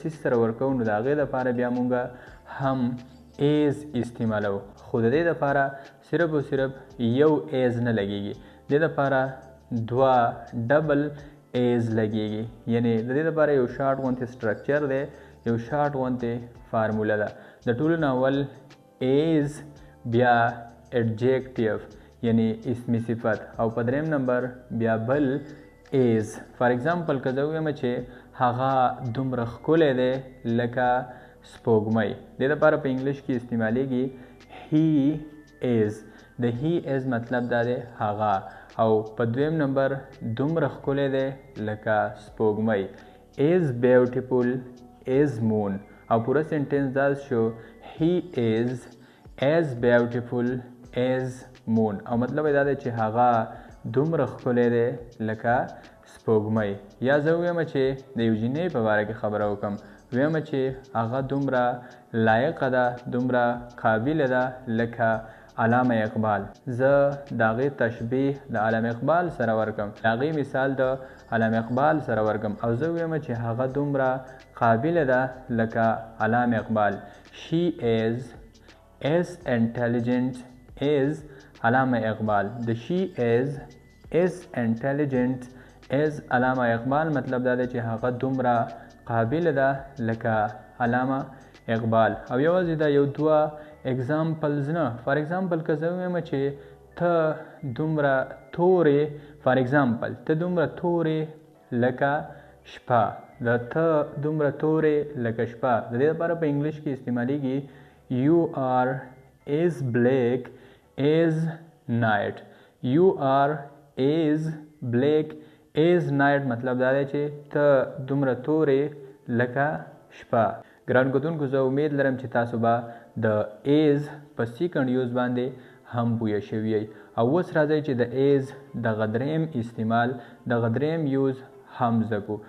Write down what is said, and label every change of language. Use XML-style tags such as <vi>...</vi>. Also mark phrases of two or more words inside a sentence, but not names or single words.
<ps>هغې دپاره بیا موږ هم ایز استعمالو خو د دې دپاره صرف او صرف یو ایز نه لګیږي دې دپاره دوه</ps> <en>double as</en> <ps>لګیږي یعنی د دې دپاره یو شارټ غوندې سټرکچر دی یو شارټ غوندې فارموله ده د ټولو نه اول ایز بیا ایډجیکټیو یعنی اسمی صفت او په دریم نمبر بیا بل ایز</ps> <en>for example</en> <ps>که زه ووایم چې هغه دومره ښکلی دی لکه سپوږمۍ دې دپاره په انګلیش کې استعمالیږي</ps> <en>he is</en> <ps>د</ps> <en>he is</en> <ps>مطلب دا دی هغه او په دویم نمبر دومره ښکلی دی لکه سپوږمۍ</ps> <en>as beautiful as moon</en> <ps>او پوره سنټنس دا شو</ps> <en>he is as beautiful as moon</en> <ps>او مطلب دا دی چې هغه دومره ښکلی دی لکه سپوږمۍ. یا زه ویم چې د یو جینۍ په باره کې خبره وکړم، ویم چې هغه دومره لایقه ده، دومره قابله ده لکه علامه اقبال. زه د هغې تشبیه د علامه اقبال سره ورکم، د هغې مثال د علامه اقبال سره ورکم او زه ویم چې هغه دومره قابله ده لکه علامه اقبال.</ps> <en>She is as intelligent as علامه اقبال.</en> <ps>د</ps> <en>she is as intelligent as</en> <ps>علامه اقبال مطلب دا دی چې هغه دومره قابله ده لکه علامه اقبال. او یوازې دا یو دوه اگزامپلز نه.</ps> <en>for example</en> <ps>که زه ویم چې ته دومره تورې،</ps> <en>for example</en> <ps>ته دومره تورې لکه شپه، د ته دومره تورې لکه شپه د دې لپاره په انګلیش کې استعمالیږي</ps> <en>you are as black as night. you are as black as night</en> <ps>مطلب دا دی چې ته دومره تورې لکه شپه. ګران کتونکو زه امید لرم چې تاسو به د ایز په</ps> <en>second use</en> <ps>باندې هم پوه شوي یئ. او اوس راځئ چې د ایز دغه دریم استعمال، دغه دریم یوز هم زده کړو.</ps>